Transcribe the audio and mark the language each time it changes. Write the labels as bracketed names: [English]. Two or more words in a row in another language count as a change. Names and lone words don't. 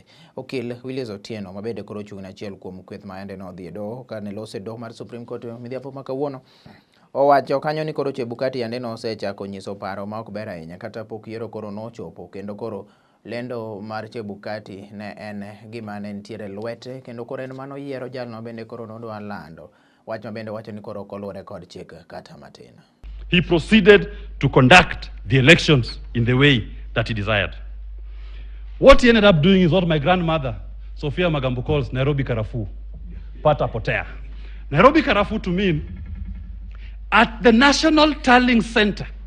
[Luo (Kenya and Tanzania)] Okil Willis Otieno mabende koro ochung'ne achiel kuom kweth ma yande no dhi e doho ka ne lose doho mar Supreme Court midhiambo ma kawuono owacho kanyo ni koro Chebukati yande no osechako nyiso paro ma ok ber ahinya kata pok yiero koro nochopo kendo koro lendo mar Chebukati ne en gima ne nitiere lwete kendo koro en mano yiero jalno bende koro nodwa lando wach ma bende wacho ni koro kolure kod chik kata matin. [English] He proceeded to conduct the elections in the way that he desired. What he ended up doing is what my grandmother Sophia Magambo calls Nairobi Karafu, [Swahili] pata potea. [English] Nairobi Karafu to mean at the National Tallying Center.